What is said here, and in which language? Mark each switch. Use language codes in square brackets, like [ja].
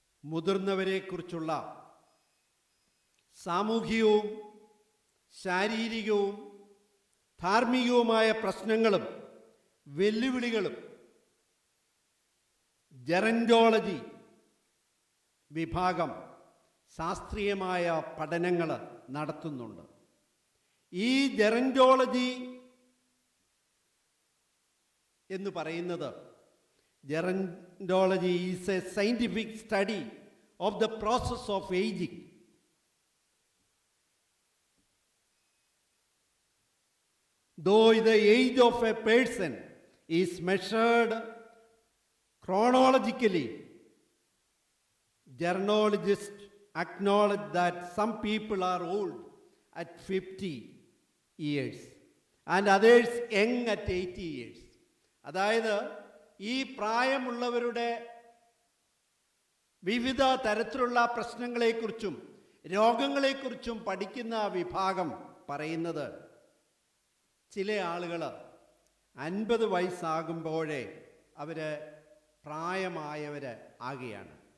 [ml] മുതിർന്നവരെക്കുറിച്ചുള്ള സാമൂഹികവും ശാരീരികവും ധാർമ്മികവുമായ പ്രശ്നങ്ങളും വെല്ലുവിളികളും ജെറന്റോളജി വിഭാഗം ശാസ്ത്രീയമായ പഠനങ്ങൾ നടത്തുന്നുണ്ട്. ഈ ജെറന്റോളജി എന്ന് പറയുന്നത്, [en] Gerontology is a scientific study of the process of ageing. Though the age of a person is measured chronologically, gerontologists acknowledge that some people are old at 50 years and others young at 80 years. [ml] അതായത് ഈ പ്രായമുള്ളവരുടെ വിവിധ തരത്തിലുള്ള പ്രശ്നങ്ങളെക്കുറിച്ചും രോഗങ്ങളെക്കുറിച്ചും പഠിക്കുന്ന വിഭാഗം പറയുന്നത്, ചില ആളുകൾ 50 വയസ്സാകുമ്പോഴേ അവർ പ്രായമായവർ ആകുകയാണ്.